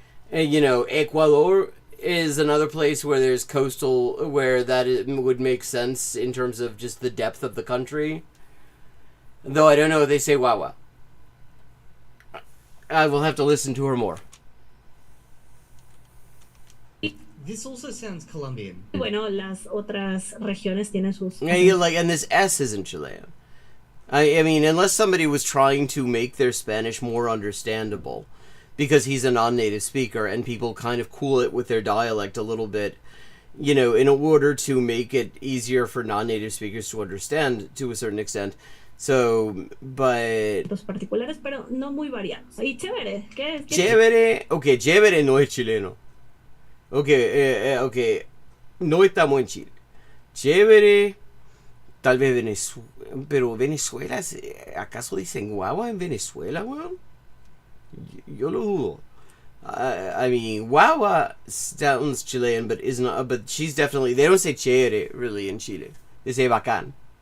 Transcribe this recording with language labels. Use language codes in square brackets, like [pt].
[en] And, you know, Ecuador is another place where there's coastal, where would make sense in terms of just the depth of the country. Though I don't know if they say Wawa. I will have to listen to her more. This also sounds Colombian. [es] Bueno, las otras regiones tienen sus... [en] Yeah, like, and this S isn't Chilean. I mean, unless somebody was trying to make their Spanish more understandable, because he's a non-native speaker, and people kind of cool it with their dialect a little bit, you know, in order to make it easier for non-native speakers to understand to a certain extent. So, but... [es] Los particulares, pero no muy variados. Y chévere, ¿qué es? Chévere, ok, chévere no es chileno. Ok, ok, no estamos en Chile. Chévere, tal vez Venezuela, pero Venezuela, ¿acaso dicen guagua en Venezuela, weón? Yo lo dudo. [en] I mean, guagua sounds Chilean, but is not. But she's definitely. They don't say chévere really in Chile. They say bacán.